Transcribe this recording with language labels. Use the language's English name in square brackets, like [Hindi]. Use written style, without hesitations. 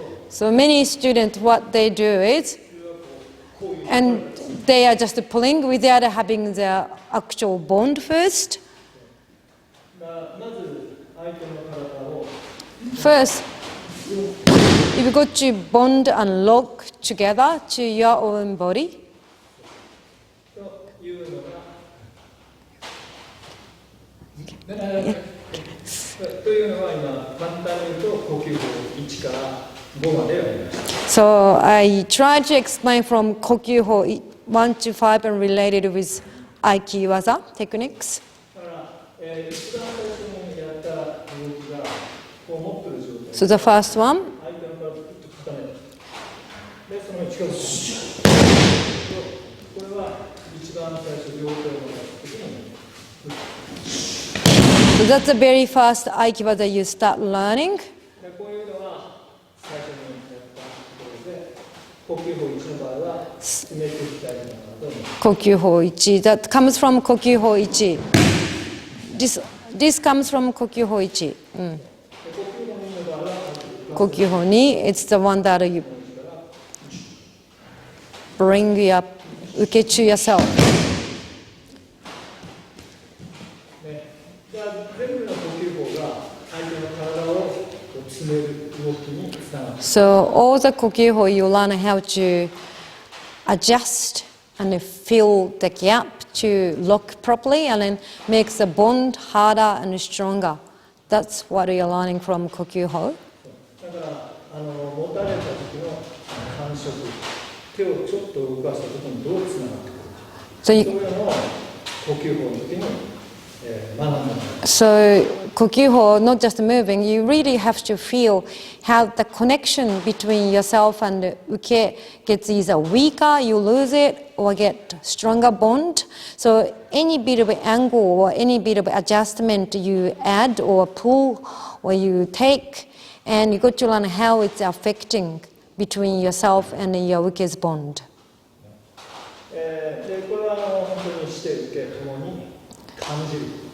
[English] So many students, what they do is, and they are just pulling without having the actual bond first. First, you've got to bond and lock together to your own body. [Japanese] というのが、というのは今簡単に言うと呼吸法1から5までやりました。 [English] So I tried to explain from Kokyu-ho 1 to 5 and related with Aiki-waza techniques. [Japanese] だから、一番最初にやった動きがこう持ってる状態。 [English] So the first one. [Japanese] 相手の体をグッと固める。で、その力をこれは一番最初両手を持った時に。 [English] So that's the very first Aiki-waza you start learning. [Japanese] で、こういうのは最初にやったところで、呼吸法1の場合は進めていきたいのかなと思います。 [English] Kokyu-ho 1. That comes from Kokyu-ho 1. This comes from Kokyu-ho 1. Kokyu-ho 2, it's the one that you bring up, uke to yourself. [Japanese] じゃあ全部の呼吸法が相手の体を詰める動きにつながる。 [English] So all the Kokyu-ho, you learn how to adjust and fill the gap to lock properly and then makes the bond harder and stronger. That's what you're learning from Kokyu-ho. [Japanese] だから持たれた時の感触、手をちょっと動かした時にどうつながってくるか。そういうのを呼吸法の時に学んだ。 [English] So Kokyu-ho, not just moving, you really have to feel how the connection between yourself and the uke gets either weaker, you lose it, or get stronger bond. So any bit of angle or any bit of adjustment you add or pull or you take, and you got to learn how it's affecting between yourself and your uke's bond. [Japanese] でこれは本当にして受けともに感じる。